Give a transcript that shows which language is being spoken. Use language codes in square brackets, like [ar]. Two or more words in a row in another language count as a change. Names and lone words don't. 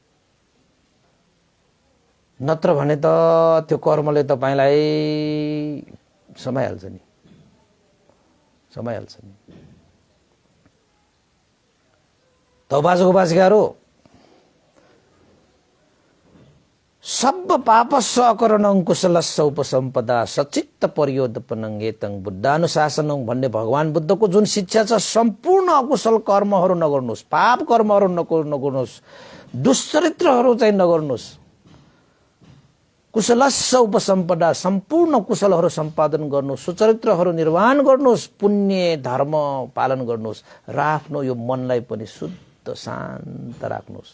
[ne] नत्र भने त त्यो कर्मले तपाईँलाई समाइहाल्छ नि। त उपासक उपासिकाहरू, [pi] सब पापस्स अकरणं कुशलस्स उपसम्पदा सचित्त पर्योदपनं एतं बुद्धानुशासनं [ne] भन्ने भगवान बुद्धको जुन शिक्षा छ, सम्पूर्ण अकुशल कर्महरू नगर्नुहोस्, पाप कर्महरू नगर्नुहोस्, दुश्चरित्रहरू चाहिँ नगर्नुहोस्। [pi] कुशलस्स उपसम्पदा, [ne] सम्पूर्ण कुशलहरू सम्पादन गर्नुहोस्, सुचरित्रहरू निर्वाह गर्नुहोस्, पुण्य धर्म पालन गर्नुहोस्, र आफ्नो यो मनलाई पनि शुद्ध शान्त राख्नुहोस्।